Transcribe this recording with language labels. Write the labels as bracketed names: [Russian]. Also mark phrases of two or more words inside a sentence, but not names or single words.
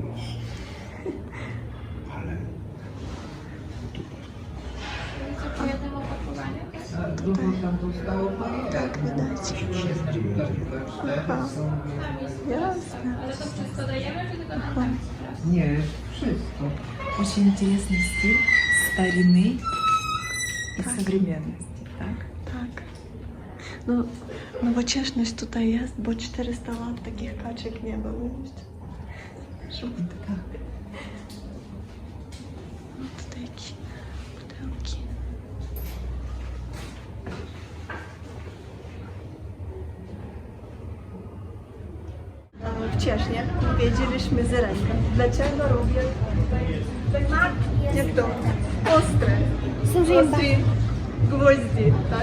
[Polish] Tak, widać. Aha. Jasne. Aha. Nie, wszystko. [Russian] Очень интересный стиль старины и современности. Так? [Polish] Tak. No, nowoczesność tutaj jest, bo 400 lat takich kaczek nie było jeszcze. Żółte. No, tutaj jakieś pudełki. Wcześniej wiedzieliśmy z ręką, dlaczego robię tutaj, jak to, ostre gwoździ, tak?